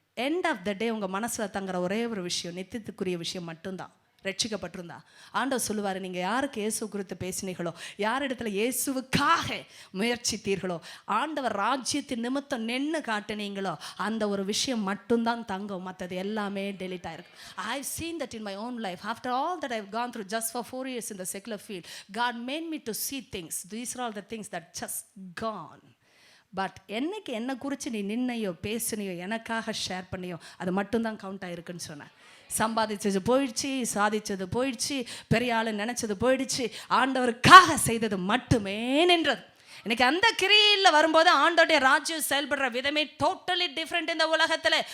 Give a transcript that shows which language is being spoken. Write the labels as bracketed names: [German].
[English] end of the day [Tamil] உங்கள் மனசில் தங்குற ஒரே ஒரு விஷயம், நித்தியத்துக்குரிய விஷயம் மட்டும்தான். ரட்சிக்கப்பட்டிருந்தா ஆண்டவர் சொல்லுவார், நீங்கள் யாருக்கு இயேசு குறித்து பேசினீர்களோ, யார் இடத்துல இயேசுவுக்காக முயற்சித்தீர்களோ, ஆண்டவர் ராஜ்யத்தின் நிமித்தம் நின்று காட்டினீங்களோ, அந்த ஒரு விஷயம் மட்டும்தான் தங்கும். மற்றது எல்லாமே டெலிட் ஆயிருக்கு. [English] I have seen that in my own life. After all that I have gone through just for 4 years in the secular field, God made me to see things. These are all the things that just gone. [Tamil] But என்னைக்கு என்னை குறித்து நீ நின்னையோ பேசுனியோ எனக்காக share பண்ணியோ அது மட்டும்தான் count ஆகிருக்குன்னு சொன்னேன். சம்பாதிச்சது போயிடுச்சு, சாதிச்சது போயிடுச்சு, பெரிய ஆளு நினச்சது போயிடுச்சு, ஆண்டவருக்காக செய்தது மட்டுமே நின்றது. இன்னைக்கு அந்த கிரியில் வரும்போது ஆண்டோடைய ராஜ்யம் செயல்படுற விதமே டோட்டலி டிஃப்ரெண்ட் இந்த உலகத்தில்.